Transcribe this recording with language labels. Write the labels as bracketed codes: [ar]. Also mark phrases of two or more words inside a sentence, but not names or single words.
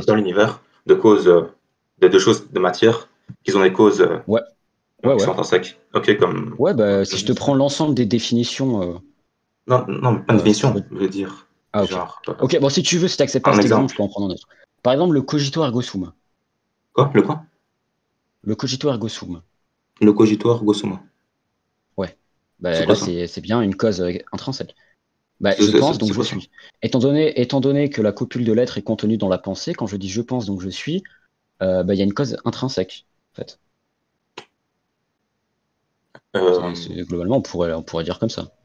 [fr] dans l'univers, de causes, de choses de matière, qui ont des causes Ouais, qui ouais. sont intrinsèques. Ok, comme. Ouais, bah, si je te prends l'ensemble des définitions. Non, pas de Ça définition, veut- je veux dire. Ah, ok. Genre, Ok, bon, si tu veux, si t'acceptes pas un cet exemple, je exemple. peux en prendre un autre. Par exemple, le [la] cogito ergo sum. [fr] Quoi? Le quoi? Le [la] cogito ergo sum. [fr] Le [la] cogito ergo sum. [fr] Ouais. C'est Bah, quoi là, ça? c'est bien une cause intrinsèque. Bah, C'est je c'est- pense, c'est- donc c'est je quoi ça? suis. Étant donné que la copule de l'être est contenue dans la pensée, quand je dis je pense, donc je suis, bah, il y a une cause intrinsèque, en fait. Globalement, on pourrait dire comme ça.